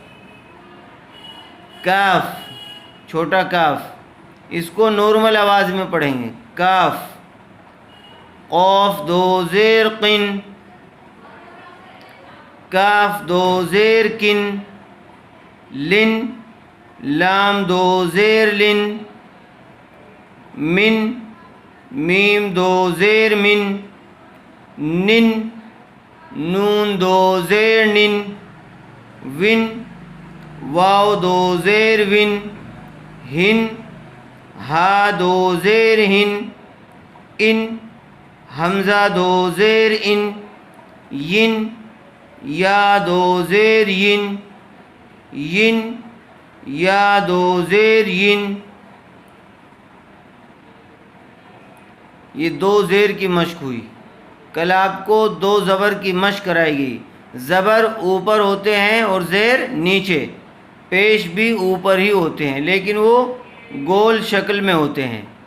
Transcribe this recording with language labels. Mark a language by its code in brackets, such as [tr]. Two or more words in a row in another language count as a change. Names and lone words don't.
[ur] کاف، چھوٹا کاف، اس کو نارمل آواز میں پڑھیں گے، کاف، قاف 2 زیر قن، کاف 2 زیر کن لن، لام 2 زیر لن من، میم 2 زیر من نن، نون 2 زیر نن ون، واو 2 زیر ون ہن، ہا 2 زیر ہن ان، حمزہ 2 زیر ان ین، یا 2 زیر ین ین، یا 2 زیر ین۔ یہ 2 زیر کی مشق ہوئی۔ کل آپ کو 2 زبر کی مشق کرائی گئی، زبر اوپر ہوتے ہیں اور زیر نیچے، پیش بھی اوپر ہی ہوتے ہیں لیکن وہ گول شکل میں ہوتے ہیں۔